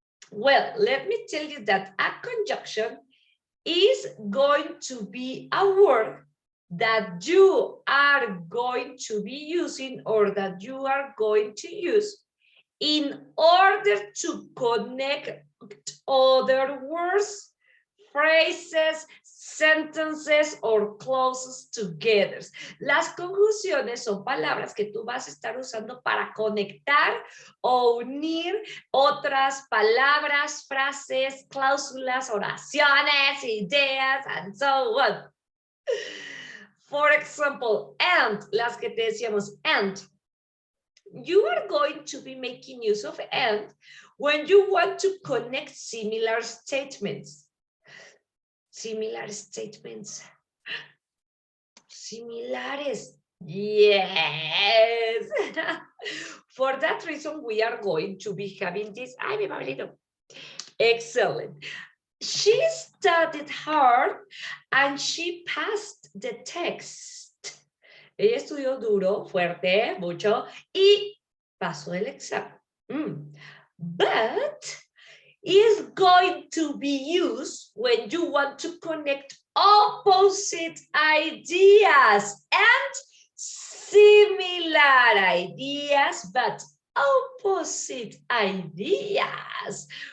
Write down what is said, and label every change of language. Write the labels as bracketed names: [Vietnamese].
[English] Well, let me tell you that a conjunction is going to be a word that you are going to be using or that you are going to use in order to connect other words, phrases, sentences, or clauses together. [Spanish] Las conjunciones son palabras que tú vas a estar usando para conectar o unir otras palabras, frases, cláusulas, oraciones, ideas, [English] and so on. For example, and, [Spanish] las que te decíamos, [English] and. You are going to be making use of and when you want to connect similar statements. Similar statements. [Spanish] Similares. [English] Yes. For that reason, we are going to be having this. [Spanish] Ay, mi Pablito. [English] Excellent. She studied hard and she passed the test. [Spanish] Ella estudió duro, fuerte, mucho, y pasó el examen. [English] But is going to be used when you want to connect opposite ideas and similar ideas, but opposite ideas.